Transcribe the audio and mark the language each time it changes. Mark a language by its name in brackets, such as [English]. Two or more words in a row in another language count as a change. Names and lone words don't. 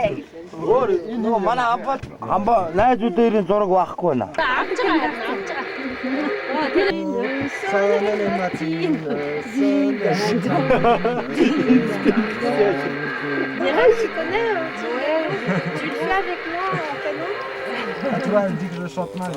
[Mongolian] Манай амбаа найз бүдэрийн зураг байхгүй байна. Авч байгаа. [French] Sonne Martine, Sonne. Je connais. Ouais. Tu le fais avec moi en canot? Tu vois, elle dit que je chante mal.